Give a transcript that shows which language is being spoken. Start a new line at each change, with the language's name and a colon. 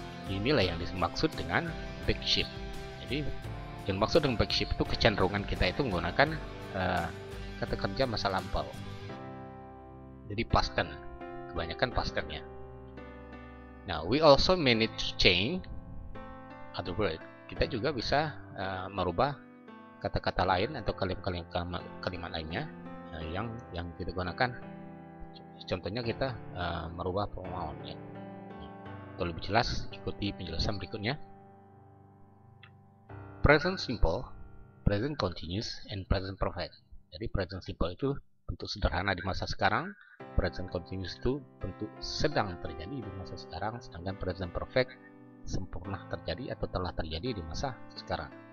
Indonesian: Inilah yang dimaksud dengan back shift. Jadi yang dimaksud dengan back shift itu kecenderungan kita itu menggunakan kata kerja masa lampau. Jadi past tense, kebanyakan past tense-nya.
English: Now, we also may need to change other word.
Indonesian: Kita juga bisa merubah kata-kata lain atau kalimat lainnya yang kita gunakan. Contohnya kita merubah pronoun. Ya. Untuk lebih jelas, ikuti penjelasan berikutnya.
English: Present simple, present continuous, and present perfect.
Indonesian: Jadi present simple itu bentuk sederhana di masa sekarang, present continuous itu bentuk sedang terjadi di masa sekarang, sedangkan present perfect sempurna terjadi atau telah terjadi di masa sekarang.